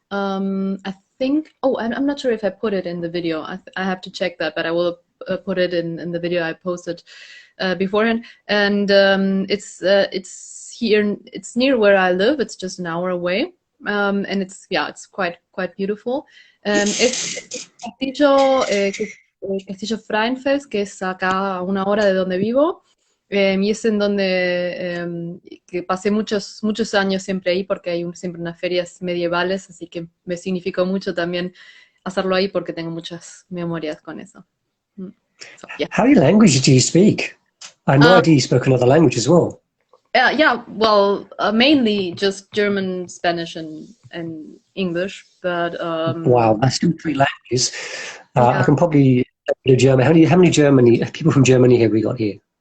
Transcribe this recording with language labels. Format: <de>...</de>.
<en>I think. Oh, I'm not sure if I put it in the video. I have to check that, but I will put it in the video I posted beforehand, and it's here. It's near where I live. It's just an hour away, and it's quite beautiful.</en> <es>Es Castillo Frauenfels, que es acá a una hora de donde vivo. Y es en donde que pasé muchos años siempre ahí porque hay siempre unas ferias medievales, así que me significó mucho también hacerlo ahí porque tengo muchas memorias con eso.</es> <en>So, yeah. How many languages do you speak? I had no idea you spoke another language as well. Yeah, well, mainly just German, Spanish, and English, but Wow, that's still 3 languages. Yeah. I can probably do German. How many people from Germany have we got here?</en>